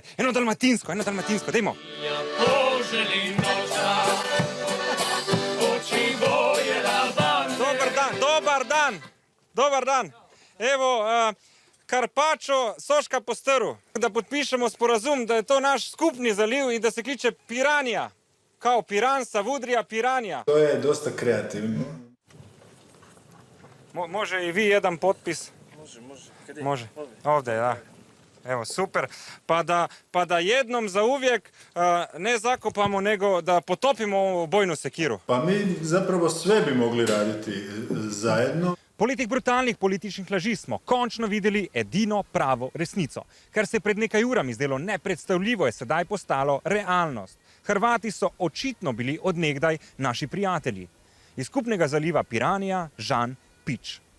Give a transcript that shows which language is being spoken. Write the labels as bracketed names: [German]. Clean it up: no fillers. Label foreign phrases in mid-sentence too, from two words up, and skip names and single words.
[Slovenian] Eno dalmatinsko, dajmo. [Croatian] Dobar dan. [Slovenian] Evo, Karpačo, Soška postrv. Da podpišemo sporazum, da je to naš skupni zaliv in da se kliče Piranija. [Croatian] Kao Piran, Savudrija, Piranija. To je dosta kreativno. Može i vi jedan potpis? Može. Ovdje, da. Evo, super. Pa da jednom za uvijek ne zakopamo, nego da potopimo ovu bojnu sekiru. Pa mi zapravo sve bi mogli raditi zajedno. [Slovenian] Poleg teh brutalnih političnih laži smo končno videli edino pravo resnico. Kar se je pred nekaj urami zdelo nepredstavljivo, je sedaj postalo realnost. Hrvati so očitno bili od nekdaj naši prijatelji. Iz skupnega zaliva Piranija, Žan Pič.